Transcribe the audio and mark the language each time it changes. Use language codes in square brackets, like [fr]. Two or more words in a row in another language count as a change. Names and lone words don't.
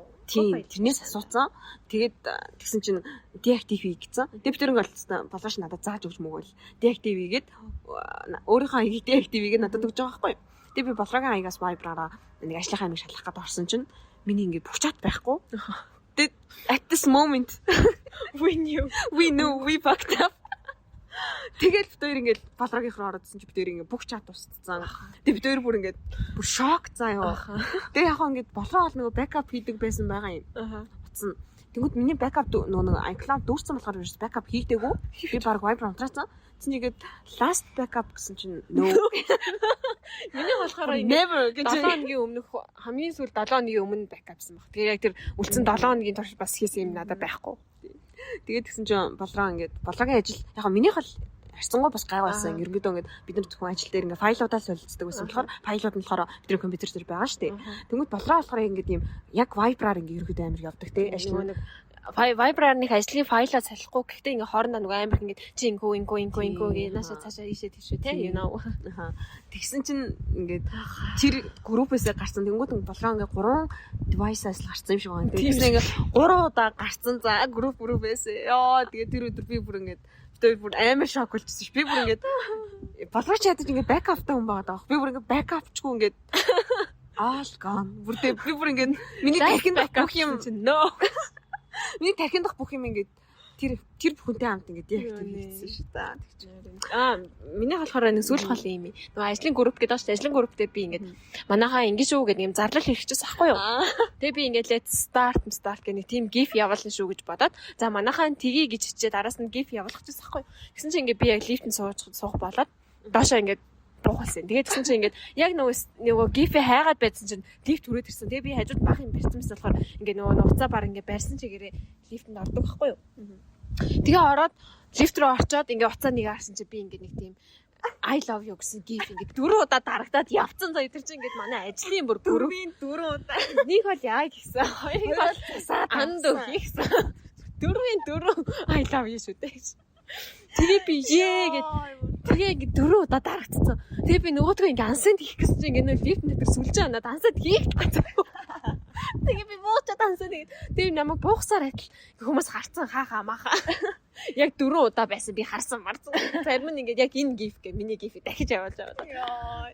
[mn] тийм тэрнээс асуусан. Тэгээд тэгсэн чинь deactive хий гэсэн. Тэгээ би тэр ингээд болгоош надад зааж өгч мөгөөл. Deactive хийгээд өөрийнхөө аягийг deactive хийгээд надад өгч байгаа байхгүй. Тэгээ би болгоогийн аягаас Viber-аараа нэг ажлынхаа амиг шалгах гээд орсон чинь миний ингээд бүх чат байхгүй. [en] Тэгээд at this moment we know we fucked up. [mn] Тэгээд бид хоёр ингээд болгоогийнх руу ороодсэн чинь бид хоёр ингээд бүх чат устцсан. Тэгээд бид хоёр бүр ингээд бүр шок заа ёо. Тэгээ яг ингээд болгоо бол нөгөө backup хийдэг байсан байгаа юм. Утсан. Тэнгүүд миний backup нөгөө iCloud дүүрсэн болохоор ерөөс backup хийдэггүй. Би баг Viber унтраасан. Тэгсэн чигээд [en] last backup [mn] гэсэн чинь no. Миний болохоор never гэж 7 хоногийн өмнөх хамгийн сүүл 7 хоногийн өмнө бэкапсан баг. Тэгээ яг тэр үлдсэн 7 хоногийн турш бас хийсэн юм надад байхгүй. Тэгээд тэгсэн чинь болгоогийн ажил яг минийх бол харьцангуй бас гай байсан. Ерөнхийдөө ингээд бид нар зөвхөн ажил дээр ингээд файлуудаа солилцдог байсан болохоор файлууд нь болохоор бидний компьютер дээр байгаа шүү дээ. Тэнгүүд болгоо болохоор ингээд юм яг Viber-аар ингээд ерөнхийдөө амар явдаг те ажил нэг Viber-аар нэг ажлын файлаа салахгүй. Гэхдээ ингээ хоорондоо нөгөө амар ингээд чи инкүү гээ наашаа цаашаа ийшээ тийшээ те [en] you know. [mn] Тэгсэн чинь ингээд тэр группээсээ гарсан. Тэнгүүд болгоо ингээ 3 device-аас л гарсан юм шиг байна. Тэгсэн ингээ 3 удаа гарсан. За группээс ёо тэгээ тэр өдөр би бүр ингээд тэр бүр амар шок болчихсон ш. Би бүр ингээд болгооч ядаж ингээ backup-тай хүн байгаа даа. Би бүр ингээ backup-чгүй ингээд [en] all gone. [mn] Бүр би бүр ингээд миний дахин бүх юм no. Миний тархинд дах бүх юм ингээд тэр бүхэнтэй хамт ингээд deactive хийсэн шүү дээ. Миний болохоор нэг сүүлх хол юм. Нөгөө ажлын групп гэдэг ааш ажлын групп дээр би ингээд манайхаа ингэж шүү гэдэг юм зарлал хийчихсэн аахгүй юу. Тэгээ би ингээд [en] let's start [mn] гэх нэг [en] team gif [mn] явуулна шүү гэж бодоод за манайхаа тгий гэж хичээд араас нь gif явуулах гэсэн аахгүй юу. Тэгсэн чинь ингээд би яг лифтэнд суух болоод доошоо ингээд буухалсан. Тэгээд тэгсэн чинь ингээд яг нөгөө гифээ хайгаад байсан чинь лифт хүрээд ирсэн. Тэгээ би хажууд бах юм барьсан мэт болохоор ингээд нөгөө нуцаа баг ингээд барьсан чигээрээ лифтэнд ордог байхгүй юу. Тэгээ ороод лифт рүү орчоод ингээд уцаа нэг харсан чинь би ингээд нэг тийм [en] I love you [mn] гэсэн гиф ингээд 4 удаа дарагдаад явцсан заа тэр чинь ингээд манай ажлын бүр 4 удаа. Нэг бол яа гэсэн. Хоёрыг бол анд өгье гэсэн. 4 [en] I love you [mn] шүү дээ. Тэгээ би гээд тэгээ ингэ 4 удаа дарагдсан. Тэгээ би нөгөөдгөө ингэ ансанд хийх гэсэн чинь ингэ лифт дээр сүлж байгаа надад ансанд хийх гэсэн. Тэгээ би буучаад ансаад тэгээ намайг буухсаар адил хүмүүс харцсан хаахаа маахаа. Яг 4 удаа байсан би харсан марцсан. Зарим нь ингэ яг энэ гиф гэ миний гифийг дахиж явуулж байгаа.